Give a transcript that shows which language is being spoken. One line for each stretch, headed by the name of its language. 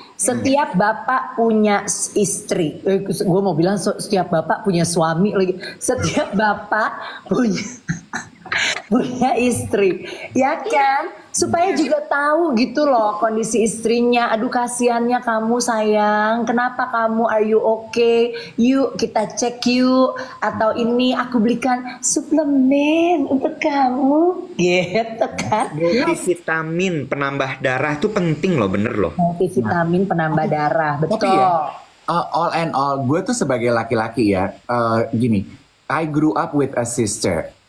Indonesian: Setiap bapak punya istri. Gue mau bilang setiap bapak punya suami lagi. Setiap bapak punya istri, ya kan? Supaya juga tahu gitu loh kondisi istrinya. Aduh kasihannya kamu sayang. Kenapa kamu,
English: are you okay?
Indonesian: Yuk kita cek yuk. Atau ini aku belikan suplemen untuk kamu, gitu kan? Multivitamin penambah darah itu penting loh, bener loh. Multivitamin penambah darah, betul. tapi ya,
English: all and all,
Indonesian: gue tuh sebagai laki-laki ya, gini,
English: I grew up with a sister.